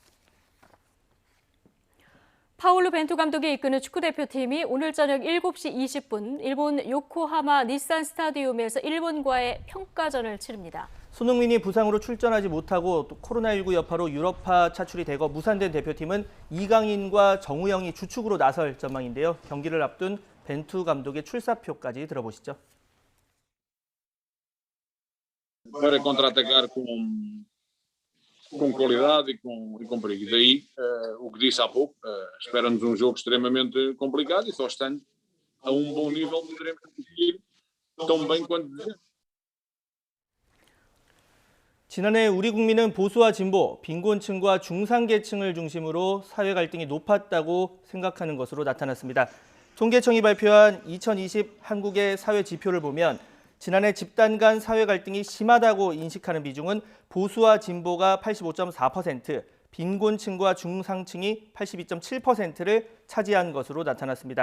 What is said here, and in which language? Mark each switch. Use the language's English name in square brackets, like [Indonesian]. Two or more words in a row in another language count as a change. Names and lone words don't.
[Korean] 파울루 벤투 감독이 이끄는 축구대표팀이 오늘 저녁 7시 20분 일본 요코하마 닛산 스타디움에서 일본과의 평가전을 치릅니다. 손흥민이 부상으로 출전하지 못하고 또 코로나19 여파로 유럽파 차출이 되고 무산된 대표팀은 이강인과 정우영이 주축으로 나설 전망인데요. 경기를 앞둔 벤투 감독의 출사표까지 들어보시죠. [Portuguese] Para contra-atacar com qualidade e com perigo. Daí, o que disse há pouco, espera-nos jogo extremamente complicado e só estando a bom nível poderemos conseguir tão bem quanto desejamos. [Korean] 지난해 우리 국민은 보수와 진보, 빈곤층과 중상계층을 중심으로 사회 갈등이 높았다고 생각하는 것으로 나타났습니다. 통계청이 발표한 2020 한국의 사회 지표를 보면 지난해 집단 간 사회 갈등이 심하다고 인식하는 비중은 보수와 진보가 85.4%, 빈곤층과 중상층이 82.7%를 차지한 것으로 나타났습니다.